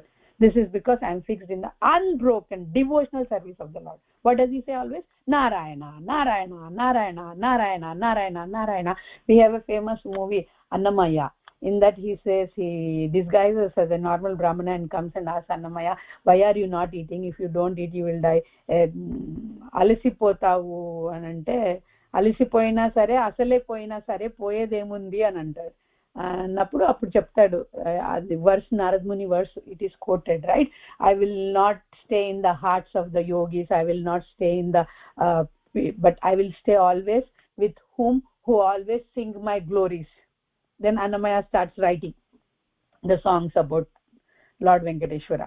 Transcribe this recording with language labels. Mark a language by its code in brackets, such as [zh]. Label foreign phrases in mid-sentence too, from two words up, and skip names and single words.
[en] This is because I am fixed in the unbroken devotional service of the Lord. What does he say always? Narayana, Narayana, Narayana, Narayana, Narayana, Narayana. We have a famous movie, Annamaya. In that he says, he disguises as a normal Brahmana and comes and asks Annamaya, why are you not eating? If you don't eat, you will die. [te] అలిసిపోతావు అంటే, అలిసిపోయినా సరే, అసలే పోయినా సరే, పోయేదేముంది అని అంటారు. అన్నప్పుడు అప్పుడు చెప్తాడు, [en] the verse, Narad Muni verse, it is quoted, right? I will not stay in the hearts of the yogis, I will not stay in the but I will stay always with whom who always sing my glories. Then Annamaya starts writing the songs about Lord Venkateshwara.